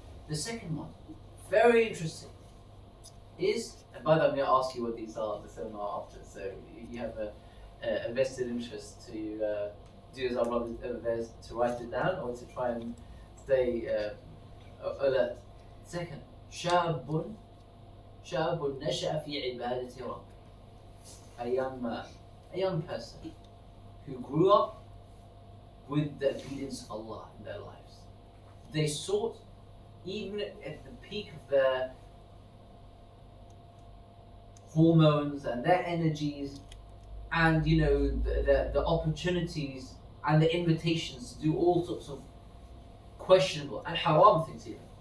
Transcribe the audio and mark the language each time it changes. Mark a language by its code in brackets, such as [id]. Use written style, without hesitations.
[en] The second one, very interesting, is, and by the way, I'm going to ask you what these are, the 7 are after, so you have a vested interest to do as our brothers to write it down, or to try and stay alert. Second, [ar] شاب نشأ في عبادة رب. [en] A young man, a young person who grew up with the obedience of Allah in their lives. They sought, even at the peak of their hormones and their energies, and the opportunities and the invitations to do all sorts of questionable and haram things even.